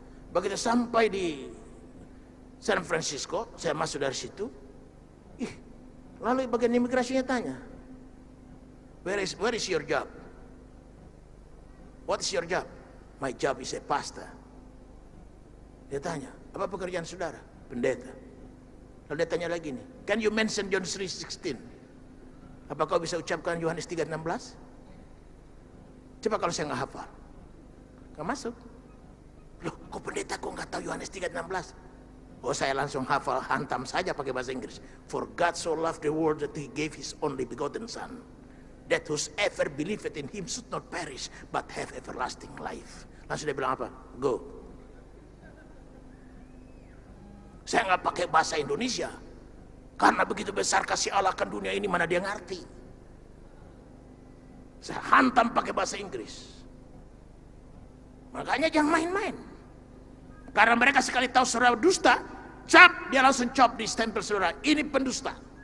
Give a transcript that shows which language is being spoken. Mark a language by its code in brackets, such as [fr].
[id] Begitu sampai di San Francisco, saya masuk dari situ. Lalu bagian imigrasinya tanya, [en] where is your job? What is your job? My job is a pastor. [id] Dia tanya, apa pekerjaan saudara? Pendeta. Lalu dia tanya lagi nih, [en] can you mention John 3:16? [id] Apa kau bisa ucapkan Yohanes 3:16? Coba kalau saya nggak hafal. Nggak masuk. Loh, kok pendeta kok nggak tahu Yohanes 3:16? Oh, saya langsung hafal, hantam saja pakai bahasa Inggris. [en] For God so loved the world that he gave his only begotten son, that whosoever believeth in him should not perish, but have everlasting life. [id] Langsung dia bilang apa? Go. Saya nggak pakai bahasa Indonesia, karena begitu besar kasih Allah akan dunia ini, mana dia ngerti. Saya hantam pakai bahasa Inggris. Makanya jangan main-main. Karena mereka sekali tahu saudara dusta, cap, dia langsung cop di stempel saudara, ini pendusta.